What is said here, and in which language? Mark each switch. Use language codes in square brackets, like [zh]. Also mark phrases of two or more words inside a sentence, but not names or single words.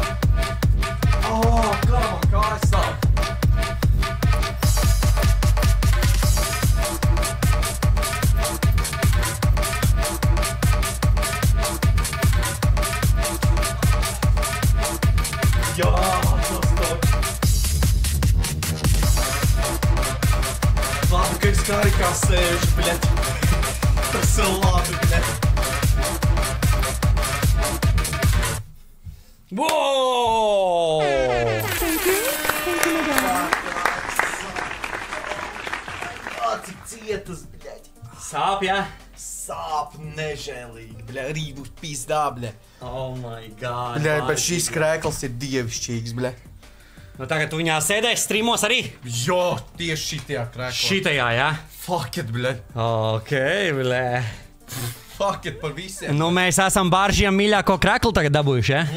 [lv] Kā man kājas sāp? Jā, tas toč. Labi, ka es karikā sēžu, bļet. Tas ir labi, bļet. Wow! [en] Thank you, my darling. [lv] Cik cietas, bļet. Sāp, jā? Sāp nežēlīgi, bļa. Rību pizdā, bļa. [en] Oh my god. [lv] Bļa, bet šīs krēkls ir dievišķīgs, bļa. Nu tagad tu viņā sēdēs streamos arī? Jo, tieši šitajā krēklā. Šitajā, jā? [en] Fuck it, bļa. [lv] Ok, blē. [en] Fuck it [lv] par visiem. Nu mēs esam Bāržiem mīļāko kreklu tagad dabūjuši, jā?